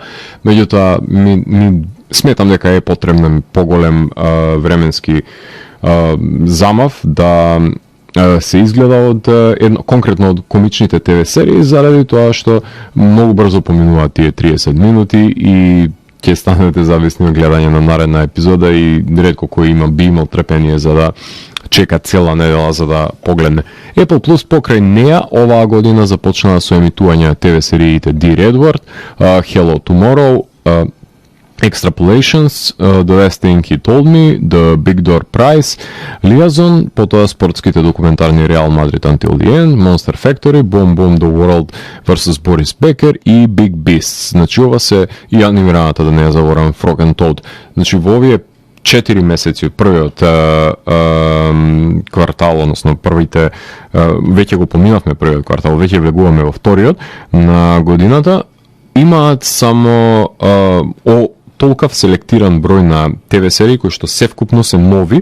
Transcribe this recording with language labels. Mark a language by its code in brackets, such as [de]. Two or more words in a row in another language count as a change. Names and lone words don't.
[mk] Меѓутоа, ми сметам дека е потребен поголем временски замав да се изгледа од конкретно од комичните ТВ серии, заради тоа што многу брзо поминуваат тие 30 минути и ќе станете зависни од гледање на наредна епизода и ретко кој би имал трпение за да чека цела недела за да погледне. Apple Plus покрај неа оваа година започнаа со емитување на ТВ сериите Dear Edward, Hello Tomorrow, Extrapolations, The Last Thing He Told Me, The Big Door Prize, Liaison, потоа спортските документарни Real Madrid Until the End, Monster Factory, Boom Boom The World vs. Boris Becker и Big Beasts. Значи ова се и анимираната, да не ја заборавам, Frog and Toad. Значи во овие 4 месеци од првиот квартал, односно првите, веќе го поминавме првиот квартал, веќе влегуваме во вториот на годината, имаат само толкав селектиран број на ТВ серии кои што севкупно се нови.